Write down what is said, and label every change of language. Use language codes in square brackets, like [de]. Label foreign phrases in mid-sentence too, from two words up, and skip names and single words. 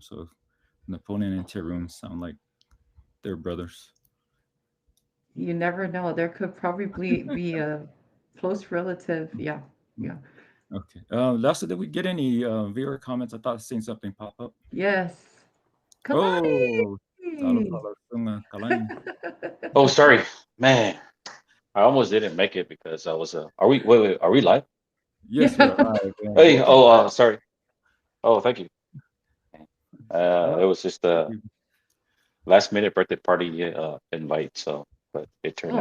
[en] So Napoleon and Terhune sound like they're brothers. You never know. There could probably be a close relative. Yeah. Yeah. Okay. Lastly, did we get any viewer comments? I thought I seen something pop up. Yes. Oh, talo Kalani. talo sunga kalani. Oh, sorry, man. I almost didn't make it because I was. Are we? Wait, wait. Are we live? Yes, you Yeah. arrived, and Hey, welcome. sorry. Oh, thank you. Yeah, It was just thank a you. last minute birthday party invite, so but it turned